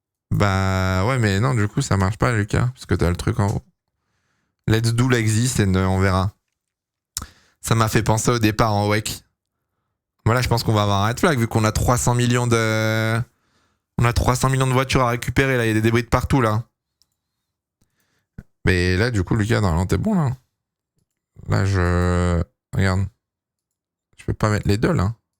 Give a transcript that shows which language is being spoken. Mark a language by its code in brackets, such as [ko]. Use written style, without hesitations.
[fr] Bah ouais, mais non, du coup ça marche pas, Lucas, parce que t'as le truc en haut. [en] Let's do like this and [fr] on verra. Ça m'a fait penser au départ en WEC. Voilà, je pense qu'on va avoir un red flag vu qu'on a 300 millions de... On a 300 millions de voitures à récupérer, là, il y a des débris de partout, là. Mais là, du coup, Lucas, normalement, t'es bon, là. Là, Regarde. Je peux pas mettre les deux, là.